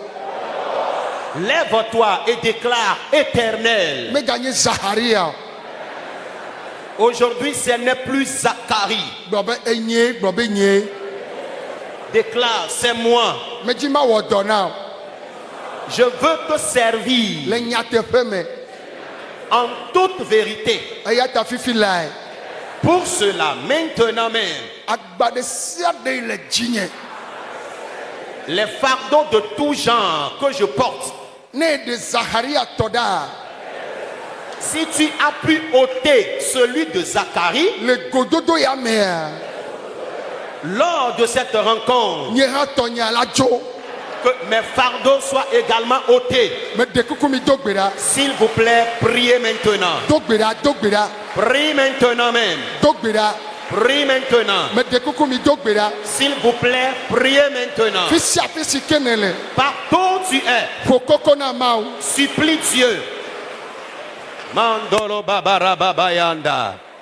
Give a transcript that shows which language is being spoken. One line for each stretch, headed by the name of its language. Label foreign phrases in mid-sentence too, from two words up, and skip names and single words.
French: Lève-toi et déclare éternel.
Ewe: me gagner Zacharia
French: Aujourd'hui, ce n'est plus Zacharie.
Ewe: gbo be nye
French: Déclare, c'est moi.
Ewe: me di ma wo dona
French: Je veux te servir
Ewe: le nyatepe me
French: en toute vérité.
Ewe: e ya ta fifi lai
French: Pour cela, maintenant même,
Ewe: agba ɖe sia ɖe le dzinye
French: les fardeaux de tout genre que je porte,
Ewe: ne ɖe Zacharia tɔ ɖa
French: si tu as pu ôter celui de Zacharie,
Ewe: le gododo ya mea
French: lors de cette rencontre,
Ewe: nye hã tɔnya la dzo
French: que mes fardeaux soient également ôtés.
Ewe: me ɖe kuku mi do gbe ɖa
French: S'il vous plaît, priez maintenant.
Ewe: do gbe ɖa do gbe ɖa
French: Prie maintenant même.
Ewe: do gbe ɖa
French: Prie maintenant.
Ewe: me ɖe kuku mi do gbe ɖa
French: S'il vous plaît, priez maintenant.
Ewe: fi sia fi si ke ne le
French: Partout où tu es,
Ewe: ƒo koko na Mawu
French: supplie Dieu. Mandolo babara babayanda.